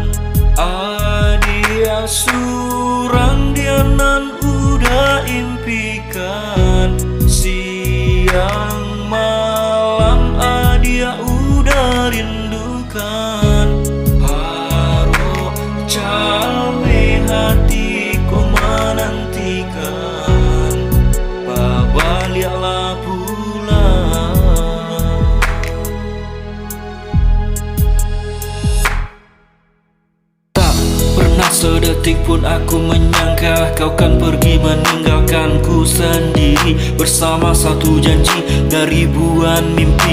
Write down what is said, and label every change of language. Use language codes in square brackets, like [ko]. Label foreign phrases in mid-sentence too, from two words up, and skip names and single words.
[min] Adia surang dia nan udah impikan, siang malam adia udah rindukan. Haro capek hatiku menantikan, baliklah pulang. [id] Sedetik pun aku menyangka kau kan pergi meninggalkanku sendiri, bersama satu janji dari ribuan mimpi.